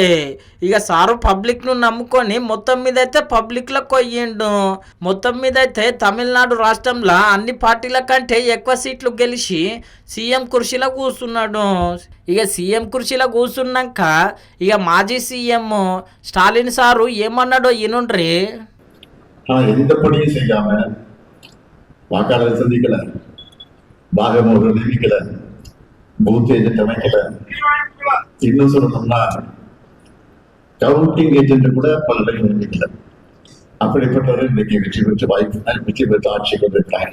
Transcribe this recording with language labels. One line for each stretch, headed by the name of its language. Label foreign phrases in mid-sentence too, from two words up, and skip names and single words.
Telugu: ఇక సారు పబ్లిక్ను నమ్ముకొని మొత్తం మీద అయితే పబ్లిక్లకు పోయిండు. మొత్తం మీద అయితే తమిళనాడు రాష్ట్రంలో అన్ని పార్టీల కంటే ఎక్కువ సీట్లు గెలిచి సీఎం కుర్చీలో కూర్చున్నాడు. ఇక సీఎం కుర్చీలో కూర్చున్నాక ఇక మాజీ సీఎం స్టాలిన్ సారు ఏమన్నాడో ఈనుండ్రి.
Tamil: எந்த பணியும் செய்யாம வாக்காளர் சந்திக்கல, பாகமுறை நியமிக்கல,
English: booth agent
Tamil: அமைக்கல, இன்னும் சொல்லணும்னா
English: counting agent
Tamil: கூட பலரையும் நியமிக்கல. அப்படிப்பட்டவர்கள் இன்னைக்கு வெற்றி பெற்று ஆட்சி கொண்டிருக்கிறாங்க.